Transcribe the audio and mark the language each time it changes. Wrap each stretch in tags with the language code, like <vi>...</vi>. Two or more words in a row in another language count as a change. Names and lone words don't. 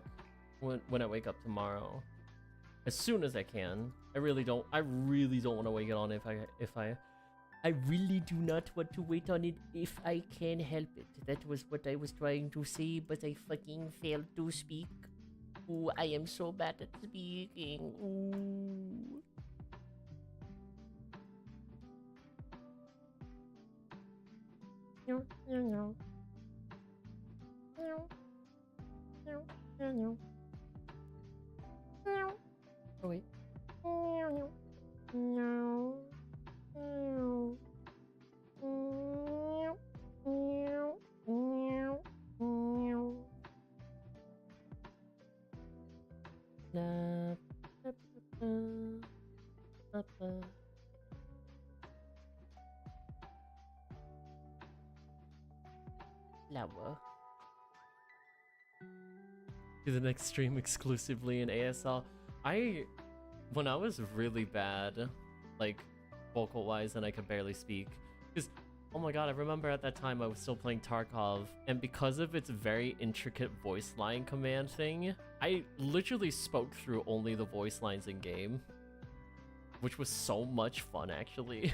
<en>When I wake up tomorrow, as soon as I can. I really don't want to wait on it I really do not want to wait on it if I can help it. That was what I was trying to say, but I fucking failed to speak. Ooh, I am so bad at speaking. Ooh. No, no, no. No. No, no, no. No. Oh, wait. No, no. No. No. No. No. No. La, ba, ba, ba, ba. Flower. Do the next stream exclusively in ASL. When I was really bad, like vocal wise, and I could barely speak, because oh my god, I remember at that time I was still playing Tarkov, and because of its very intricate voice line command thing, I literally spoke through only the voice lines in game, which was so much fun actually.</en>